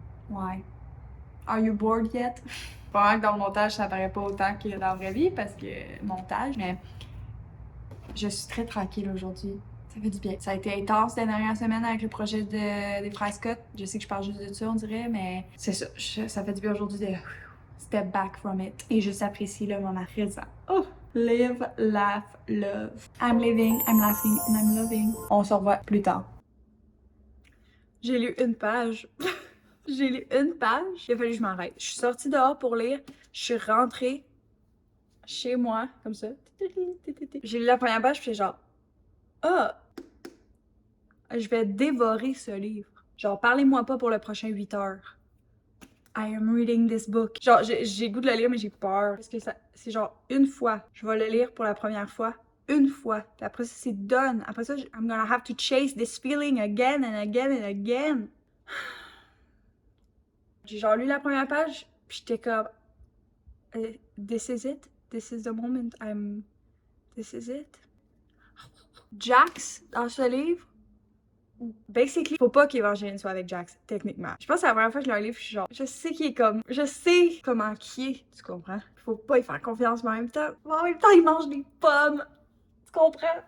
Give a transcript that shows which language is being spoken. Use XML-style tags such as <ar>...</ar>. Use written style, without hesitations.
<fr>Ouais.</fr> <en>Are you bored yet?</en> <fr>Probablement que dans le montage, ça paraît pas autant que dans la vraie vie parce que montage, mais je suis très tranquille aujourd'hui. Ça fait du bien. Ça a été intense la dernière semaine avec le projet des frères Scott. Je sais que je parle juste de ça, on dirait, mais c'est ça. Ça fait du bien aujourd'hui de</fr> <en>step back from it</en> <fr>et juste apprécier le moment présent.</fr> <en>Oh! Live, laugh, love. I'm living, I'm laughing, and I'm loving.</en> <fr>On se revoit plus tard. J'ai lu une page. J'ai lu une page. Il a fallu que je m'arrête. Je suis sortie dehors pour lire. Je suis rentrée chez moi, comme ça. J'ai lu la première page, puis genre, ah, je vais dévorer ce livre. Genre, parlez-moi pas pour le prochain 8 heures.</fr> <en>I am reading this book.</en> <fr>Genre, j'ai goût de le lire, mais j'ai peur. Parce que c'est genre une fois. Je vais le lire pour la première fois. Une fois. Puis après ça, c'est done. Après ça,</fr> <en>I'm gonna have to chase this feeling again and again and again.</en> <fr>J'ai genre lu la première page, puis j'étais comme...</fr> <en>This is it? This is the moment This is it?</en> <fr>Jax, dans ce livre, basically, faut pas qu'Evangeline soit avec Jax, techniquement. Je pense que c'est la première fois que je lis un livre, je suis genre, je sais qu'il est comme, je sais comment qui est, tu comprends? Faut pas y faire confiance, mais en même temps, il mange des pommes, tu comprends?</fr>